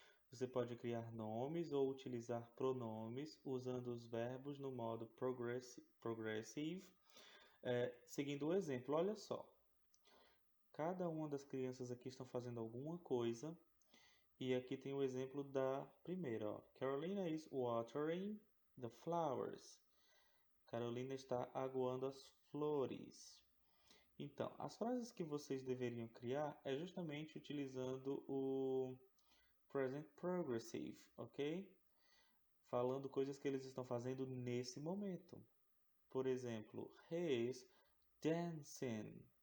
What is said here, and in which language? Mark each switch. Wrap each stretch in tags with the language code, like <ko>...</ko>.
<pt>Você pode criar nomes ou utilizar pronomes usando os verbos no modo progressive, seguindo o exemplo. Olha só, cada uma das crianças aqui estão fazendo alguma coisa e aqui tem o exemplo da primeira. Ó.</pt> <en>Carolina is watering the flowers.</en> <pt>Carolina está aguando as flores. Então, as frases que vocês deveriam criar é justamente utilizando o present progressive, ok? Falando coisas que eles estão fazendo nesse momento. Por exemplo,</pt> <en>he is dancing.</en>